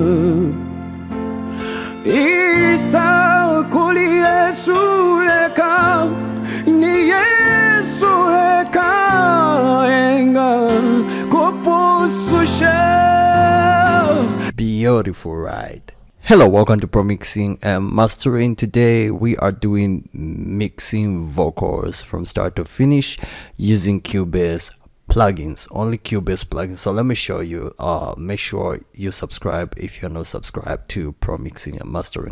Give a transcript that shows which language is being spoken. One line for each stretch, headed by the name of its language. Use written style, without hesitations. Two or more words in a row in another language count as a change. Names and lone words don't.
Bemba: Isa kuli Yesu yeka ni Yesu yeka enga kupususha.
English: Beautiful, right? Hello, welcome to Pro Mixing and Mastering. Today we are doing mixing vocals from start to finish using Cubase plugins, only Cubase plugins. So let me show you. Make sure you subscribe if you're not subscribed to Pro Mixing and Mastering.